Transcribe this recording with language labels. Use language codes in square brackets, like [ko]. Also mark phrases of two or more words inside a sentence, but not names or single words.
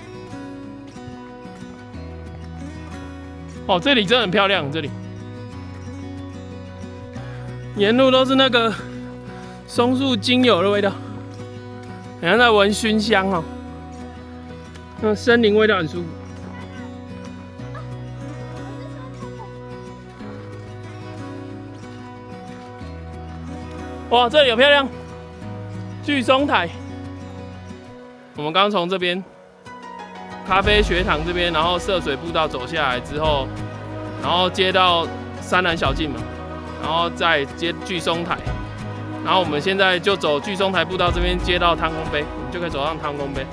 [zh] 哦，這裡真的很漂亮，這裡沿路都是那個松樹精油的味道，好像在聞熏香哦。那森林味道很舒服。哇，這裡有漂亮巨松台。我們剛從這邊咖啡學堂這邊，然後涉水步道走下來之後，然後接到山南小徑嘛，然後再接巨松台，然後我們現在就走巨松台步道這邊接到湯公碑，我們就可以走上湯公碑。